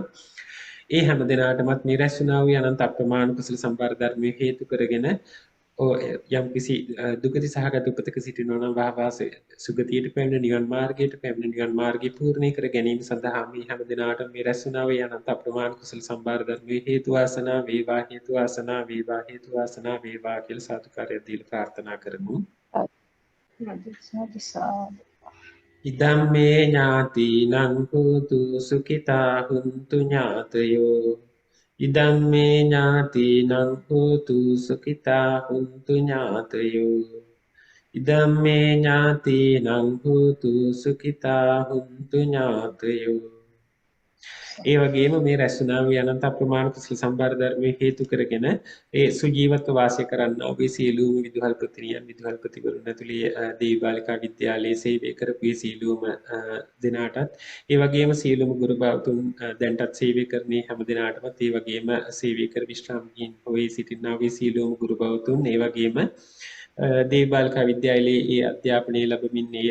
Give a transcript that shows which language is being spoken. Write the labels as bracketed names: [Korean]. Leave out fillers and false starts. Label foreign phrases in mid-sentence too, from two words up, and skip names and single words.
[Sinhala] ඒ හැම දෙනාටමත් මේ රැස් වුණා වූ අනන්ත අප්‍රමාණ කුසල සම්භාර ධර්මයේ හේතු කරගෙන යම් කිසි දුගති සහගත උපතක සිටිනවා නම් වහවාස සුගතියට පැමිණ නිවන් මාර්ගයට පැමිණ නිවන් මාර්ගය පූර්ණේ කර ගැනීම සඳහා මේ හැම දිනාටම මේ රැස් වුණා වූ අනන්ත අප්‍රමාණ කුසල සම්භාර ධර්මයේ හේතු වාසනා වේවා හේතු වාසනා වේවා හේතු වාසනා වේවා කියලා සාදුකාරය දීලා ප්‍රාර්ථනා කරමු. [Pali] ඉදම් මේ ඥාතිනං හෝතු සුඛිතා හුන්තු ඥාතයෝ ඉදම් මේ ඥාතිනං හෝතු සුඛිතා හුන්තු ඥාතයෝ ඉදම් මේ ඥාතිනං හෝතු සුඛිතා හුන්තු ඥාතයෝ. [Sinhala] ඒ වගේම මේ රැස්නා වූ අනන්ත අප්‍රමාණ කුසල සම්භාර ධර්මයේ හේතු කරගෙන ඒ සුජීවත්ව වාසය කරන්නා වූ සීලූම විදුහල්පතිනියන් විදුහල්පතිවරුන් ඇතුළේ දේවී බාලිකා විද්‍යාලයේ සේවය කරපු සීලූම දෙනාටත් ඒ වගේම සීලූම ගුරු බවතුන් දැන්ටත් සේවය කරන්නේ හැම දිනාටමත් ඒ වගේම සේවය කර විශ්‍රාමකින් හොයේ සිටිනා වූ සීලූම ගුරු බවතුන් ඒ වගේම දේවී බාලිකා විද්‍යාලයේ ඒ අධ්‍යාපනය ලැබමින්